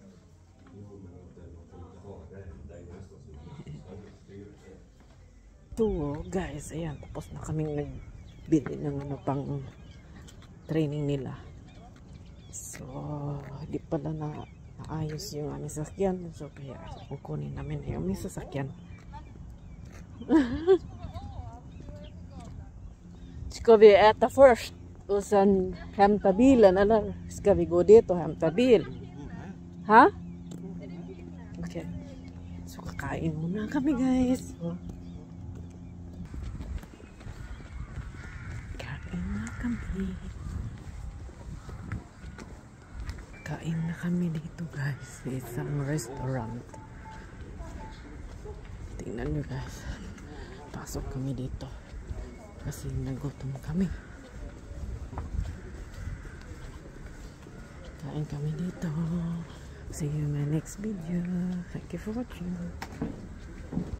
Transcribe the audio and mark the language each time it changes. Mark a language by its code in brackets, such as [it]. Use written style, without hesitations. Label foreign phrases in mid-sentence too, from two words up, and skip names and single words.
[tl] So, guys, ayan, tapos na kaming nagbili ng pang training nila. So, hindi pala naayos yung aming sasakyan. So, kaya kukunin namin yung aming sasakyan. [sv] Ska vi äta först och sen hämta bilen, eller ska vi gå dit och hämta bil? Ha? [tl] Okay. So, kakain muna kami, guys. So, kain na kami. Kain na kami dito, guys, sa isang restaurant. Tingnan nyo, guys. Pasok kami dito kasi nagutom kami. Kain kami dito. [en] See you in my next video. Thank you for watching.